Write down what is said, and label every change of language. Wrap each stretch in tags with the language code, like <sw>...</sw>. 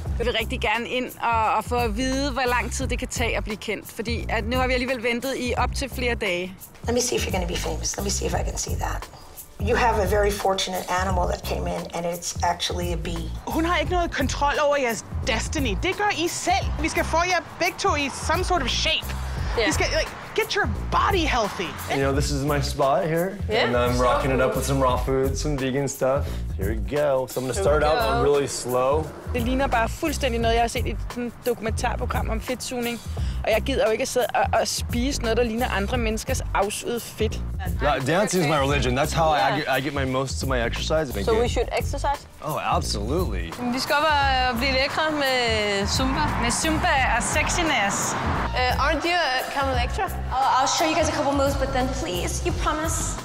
<da>Jeg vil rigtig gerne ind og få at vide, hvor lang tid det kan tage at blive kendt. Fordi at nu har vi alligevel ventet i op til flere dage.</da> <en>Let me see if you're going to be famous. Let me see if I can see that. You have a very fortunate animal that came in, and it's actually a bee.</en> <da>Hun har ikke noget kontrol over jeres destiny. Det gør I selv. Vi skal få jer begge to i</da> <en>some sort of shape. Yeah.</en> <da>Vi skal,</da> <en>get your body healthy. You know, this is my spot here, and I'm rocking it up with some raw food, some vegan stuff. Here we go. So I'm gonna start out really slow.</en> <da>Det ligner bare fuldstændig noget, jeg har set i et dokumentarprogram om fedtsugning. Og jeg gider jo ikke at sidde og spise noget, der ligner andre menneskers afsugede fedt.</da> <en>Dancing is my religion. That's how I get my most of my exercise. So we should exercise? Oh, absolutely.</en> <da>Vi skal op og blive lækre med Zumba. Med Zumba og sexiness.</da> <en>Aren't you a camel lecturer? I'll show you guys a couple moves, but then please, you promise?</en>